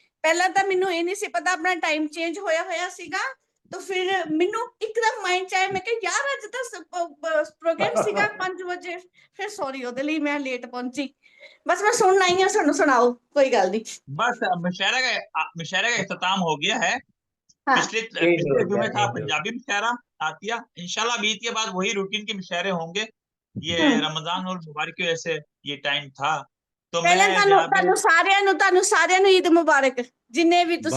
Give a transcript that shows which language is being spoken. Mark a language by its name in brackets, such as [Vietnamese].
[Punjabi] ਪਹਿਲਾਂ ਤਾਂ ਮੈਨੂੰ ਇਹ ਨਹੀਂ ਸੀ ਪਤਾ ਆਪਣਾ ਟਾਈਮ ਚੇਂਜ ਹੋਇਆ ਸੀਗਾ तो फिर ਮੈਨੂੰ ਇੱਕਦਮ ਮਾਈਂਡ ਚ ਆਇਆ ਮੈਂ ਕਿਹਾ ਯਾਰ ਅੱਜ ਤਾਂ ਪ੍ਰੋਗਰਾਮ ਸੀਗਾ 5 ਵਜੇ ਫਿਰ ਸੌਰੀ ਉਹਦੇ ਲਈ ਮੈਂ ਲੇਟ ਪਹੁੰਚੀ। [Hindi] बस मैं सुन आई हूँ [Punjabi] ਸਾਨੂੰ ਸੁਣਾਓ [Hindi] कोई गल नहीं। बस मुशायरा का इख्तिताम हो गया है। हाँ पिछले जुमे था पंजाबी मुशायरा आतिया। इंशाल्लाह अब ईद के बाद वही रूटीन के मुशायरे होंगे। ये रमजान और मुबारक की वजह से ये टाइम था तो मैं [Punjabi] ਪਹਿਲਾਂ ਤੁਹਾਨੂੰ ਸਾਰਿਆਂ ਨੂੰ ਈਦ ਮੁਬਾਰਕ जिन्ने भी तुसी